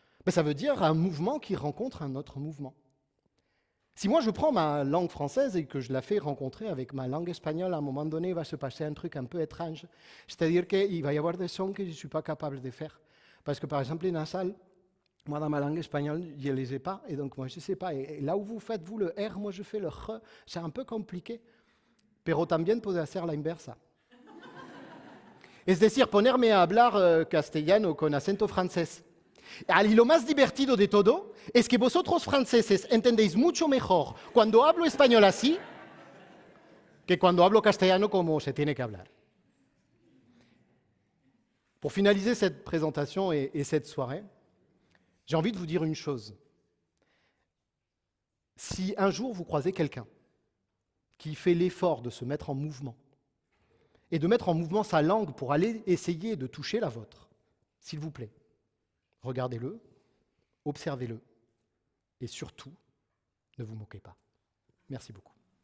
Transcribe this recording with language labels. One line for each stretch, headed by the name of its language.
French: Ça veut dire un mouvement qui rencontre un autre mouvement. Si moi je prends ma langue française et que je la fais rencontrer avec ma langue espagnole, à un moment donné, il va se passer un truc un peu étrange. C'est-à-dire qu'il va y avoir des sons que je ne suis pas capable de faire. Parce que par exemple, les nasales, moi dans ma langue espagnole, je ne les ai pas, et donc moi je ne sais pas. Et là où vous faites, vous, le R, moi je fais le R, c'est un peu compliqué.
Spanish: Pero también puede hacer la inversa. Es decir, ponerme a hablar castellano con acento francés. Y lo más divertido de todo es que vosotros franceses entendéis mucho mejor cuando hablo español así que cuando hablo castellano como se tiene que hablar.
French: Pour finaliser cette présentation et cette soirée, j'ai envie de vous dire une chose. Si un jour vous croisez quelqu'un qui fait l'effort de se mettre en mouvement et de mettre en mouvement sa langue pour aller essayer de toucher la vôtre, s'il vous plaît, regardez-le, observez-le et surtout, ne vous moquez pas. Merci beaucoup.